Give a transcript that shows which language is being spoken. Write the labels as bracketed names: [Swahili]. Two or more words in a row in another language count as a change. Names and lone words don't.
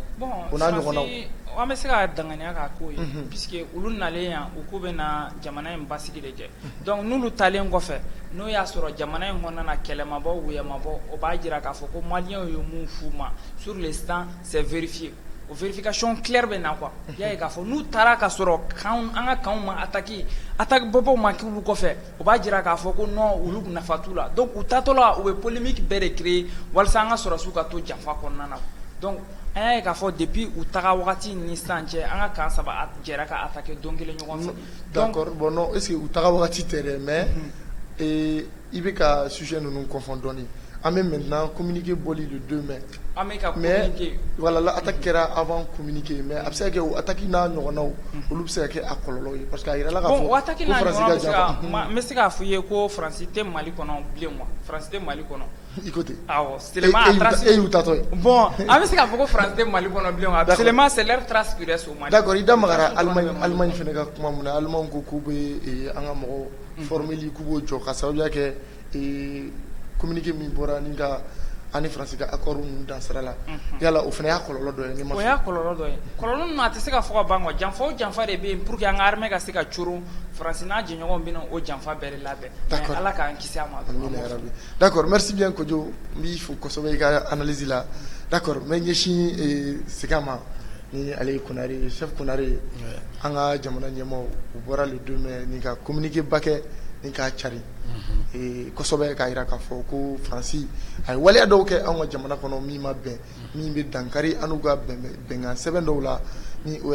[Bambara] bon o n'a ɲɔgɔnnaw an bɛ se ka danganiya k'a ko ye puisque olu nalen yan u ko bɛ na jamana in basigi de kɛ donc n'olu talen kɔfɛ n'o y'a sɔrɔ jamana in kɔnɔna na kɛlɛmabɔ wuyamabɔ o b'a jira k'a fɔ ko maliyɛnw ye mun f'u ma [French] sur l'instant c'est vérifié [Bambara] o [French] vérification claire [Bambara] bɛ na quoi y'a ye k'a fɔ n'u taara ka sɔrɔ an ka kanw ma attaque bɔbɔw ma k'olu kɔfɛ o b'a jira k'a fɔ ko non olu nafa t'u la donc u taatɔ la u bɛ polémique bɛɛ de créer walasa an ka sɔrɔsiw ka to janfa kɔnɔna na donc an y'a ye k'a fɔ depuis u taga wagati ni sisan cɛ an ka kan saba jɛra ka attaquer don kelen ɲɔgɔn fɛ [French] d'accord bon non est ce que [Bambara] u taga wagati tɛ dɛ mais i bɛ ka sujet ninnu confond dɔɔni an bɛ [French] maintenant communiqué [Bambara] bɔli [French] le 2 mai [Bambara] an bɛ ka communiqué [French] voilà la attaque [Bambara] kɛra [French] avant communiqué mais [Bambara] a bɛ se ka kɛ o attaque n'a ɲɔgɔnnaw olu bɛ se ka kɛ a kɔlɔlɔ ye [French] parce que [Bambara] a yirala k'a fɔ bon o attaque n'a ɲɔgɔnnaw bɛ se ka n bɛ se k'a fɔ i ye ko Faransi tɛ Mali kɔnɔ bilen quoi Faransi tɛ Mali kɔnɔ i ko ten awɔ seulement a trace e y'u tatɔ ye bon an bɛ se k'a fɔ ko Faransi tɛ Mali kɔnɔ bilen quoi [French] seulement c'est leur trace qui reste au Mali [Bambara] d'accord i da magara Allemagne fana ka kuma mun na Allemagne ko k'u bɛ an ka mɔgɔw formeli k'u b'o jɔ ka sababuya kɛ communiqué min bɔra ni ka ani Faransi ka accord ninnu dan sira la yala o fana y'a kɔlɔlɔ dɔ ye ni ma o y'a kɔlɔlɔ dɔ ye kɔlɔlɔ ninnu a tɛ se ka fɔ ka ban quoi janfa o janfa de bɛ yen [French] pour que [Bambara] an ka armée ka se ka coron Faransi n'a jɛɲɔgɔnw bɛ na o janfa bɛɛ de labɛn mais Ala k'an kisi a ma [French] d'accord merci bien [Bambara] Kojo n b'i fo kosɛbɛ i ka analyse la d'accord n bɛ ɲɛsin Siga ma ni ale ye Konare chef Konare an ka jamana ɲɛmaaw u bɔra [French] le 2 mai [Bambara] ni ka communiqué ba kɛ ni k'a cari kosɛbɛ k'a jira k'a fɔ ko Faransi a ye waleya dɔw kɛ anw ka jamana kɔnɔ min ma bɛn min bɛ dankari an n'u ka bɛnkan sɛbɛn dɔw la ni o yɛrɛ